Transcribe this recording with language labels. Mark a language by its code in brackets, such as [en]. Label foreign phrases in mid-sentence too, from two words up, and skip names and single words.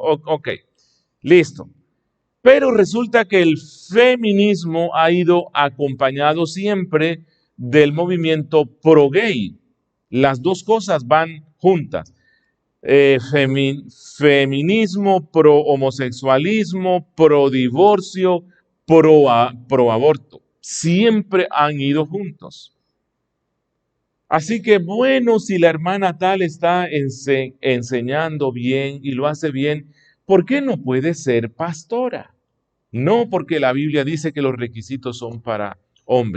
[es] Ok, listo. Pero resulta que el feminismo ha ido acompañado siempre del movimiento pro-gay. Las dos cosas van juntas. Feminismo, pro-homosexualismo, pro-divorcio, pro-aborto. Siempre han ido juntos. Así que bueno, si la hermana tal está enseñando bien y lo hace bien, ¿por qué no puede ser pastora? No, porque la Biblia dice que los requisitos son para hombres.